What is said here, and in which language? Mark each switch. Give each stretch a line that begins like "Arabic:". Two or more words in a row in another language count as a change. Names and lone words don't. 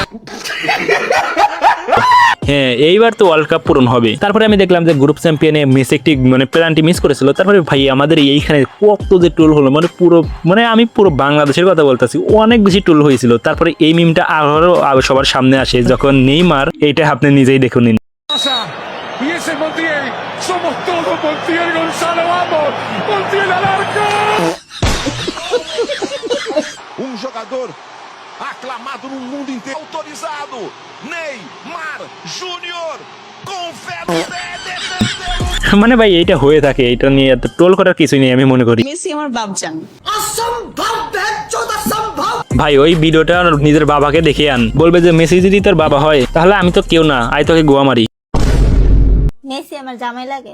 Bangla: হ্যাঁ এইবার তো
English: world cup
Bangla: পূরণ হবে। তারপরে আমি দেখলাম যে
English: group champion-e
Bangla: মেসি একটি মানে পেনাল্টি মিস করেছিল। তারপরে ভাই আমাদের এইখানে কত যে টুল হলো, মানে আমি পুরো বাংলাদেশের কথা বলতেছি, অনেক বেশি টুল হয়েছিল। তারপরে এই মিমটা আরো সবার সামনে আসে যখন নেইমার, এইটা আপনি নিজেই দেখুন নিন।
Spanish: Y ese Montiel, somos todos Montiel Gonzalo, vamos, Montiel al arco.
Portuguese: Jogador aclamado no mundo inteiro, autorizado, Neymar Júnior, confere.
Bangla: মানে ভাই এইটা হয়ে থাকে, এটা নিয়ে এত ট্রোল করার কিছুই নেই আমি মনে করি। মেসি আমার বাপজান। ভাই ওই ভিডিওটা নিজের বাবাকে দেখে আন, বলবে যে মেসি যদি তোর বাবা হয় তাহলে আমি তো কেউ না, আই তোকে গোয়া মারি। মেসি আমার জামাই লাগে।